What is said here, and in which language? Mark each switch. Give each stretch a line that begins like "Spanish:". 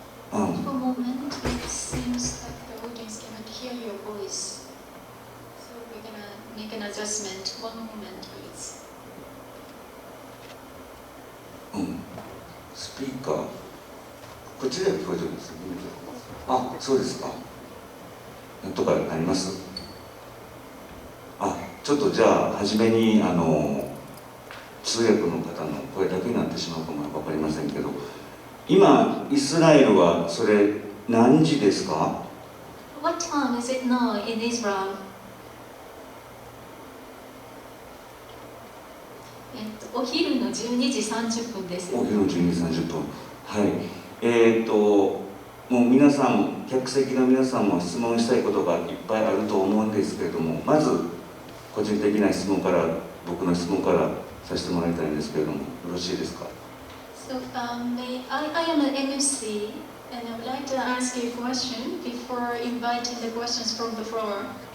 English: For a moment, it seems like the audience cannot hear your voice. So we're gonna make an adjustment. One moment, please.
Japanese: スピーカー、こっちでは聞こえてるんですよ。あ、そうですか。なんとかなります。ちょっとじゃあ初めに通訳の方の声だけになってしまうかも分かりませんけど、今イスラエルはそれ何時ですか？
English: What time is it now in Israel?
Japanese: お昼の12時30分です。お昼の12時30分。はい。もう皆さん、客席の皆さんも質問したいことがいっぱいあると思うんですけれども、まず個人的な質問から、僕の質問からさせてもらいたいんですけれども、よろしいですか？
English: So, I am an MC, and I would like to ask you a question before inviting the questions from the floor.